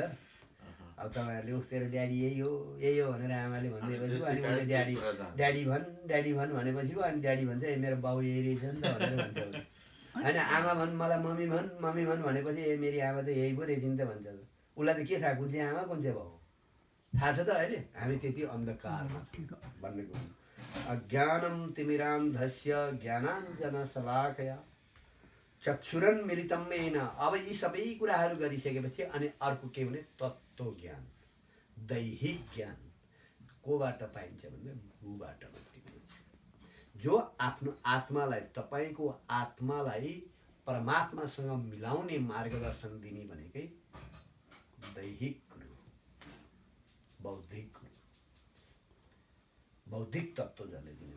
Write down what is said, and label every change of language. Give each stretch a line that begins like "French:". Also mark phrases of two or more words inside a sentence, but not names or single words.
Nepali: अब तपाईँहरूले उठेर ड्याडी यही हो भनेर आमाले भनिदिएपछि अनि उसले ड्याडी भन् भनेपछि अनि ड्याडी भन्छ ए मेरो बाउ यही रहेछ नि त भनेर भन्छ। होइन आमा भन्, मलाई मम्मी भन् भनेपछि ए मेरी आमा त यही पो रहेछ नि त भन्छ। उसलाई त के थाहा कुन चाहिँ आमा कुन चाहिँ बाउ थाहा छ त? अहिले हामी त्यति अन्धकारमा भन्ने कुरो।
Sanskrit: अज्ञानं तिमिरान्धस्य ज्ञानाञ्जनशलाकया चक्षुरन् मिलितं येन।
Nepali: अब यी सबै कुराहरू गरिसकेपछि अनि अर्को के भने तत्त्व ज्ञान, दैहिक ज्ञान कोबाट पाइन्छ भन्दा गुरुबाट मात्रै पाइन्छ। जो आफ्नो आत्मालाई, तपाईँको आत्मालाई परमात्मासँग मिलाउने मार्गदर्शन दिने भनेकै दैहिक गुरु, बौद्धिक तत्त्व जसले दिन्छ।